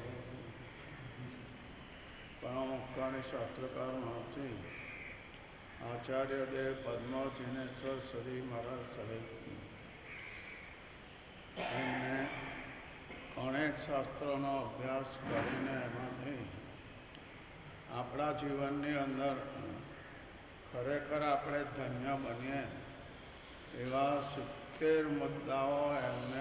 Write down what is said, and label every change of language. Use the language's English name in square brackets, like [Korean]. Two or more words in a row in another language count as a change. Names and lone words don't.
[Gujarati] परमोक्कानि शास्त्रकार महर्षि आचार्य देव पद्मजिनेश्वर श्री महाराज साहेब એમને અનેક શાસ્ત્રોનો અભ્યાસ કરીને એમાંથી આપણા જીવનની અંદર ખરેખર આપણે ધન્ય બનીએ એવા 70 મુદ્દાઓ એમને